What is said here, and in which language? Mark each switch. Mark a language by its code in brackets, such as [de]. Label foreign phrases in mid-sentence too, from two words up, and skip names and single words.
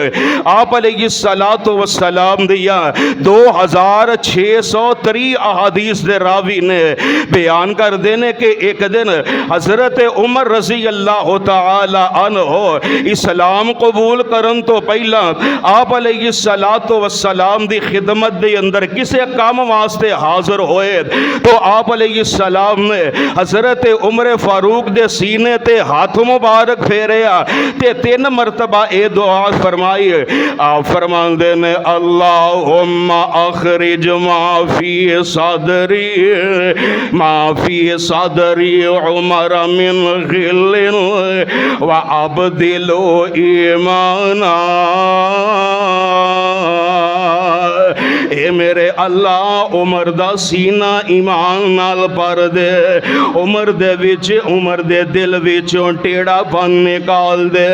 [pa] آپ علیہ الصلاۃ والسلام دیا 2630 احادیث دے راوی نے بیان کر دینے کہ ایک دن حضرت عمر رضی اللہ تعالی عنہ اسلام قبول کرن توں پہلا آپ علیہ الصلاۃ والسلام دی خدمت دے اندر کسے کم واسطے حاضر ہوئے تو آپ علیہ السلام نے حضرت عمر فاروق دے سینے تے ہاتھ مبارک پھیریا تے 3 مرتبہ اے دعا فرمائی. آپ فرماندے نے [ar] اللهم أخرج ما في صدر عمر من غل وأبدله إيمانا. [pa] اے میرے اللہ عمر دا سینہ ایمان نال بھر دے، عمر دے وچ عمر دے دل وچوں ٹیڑھاپن نکال دے.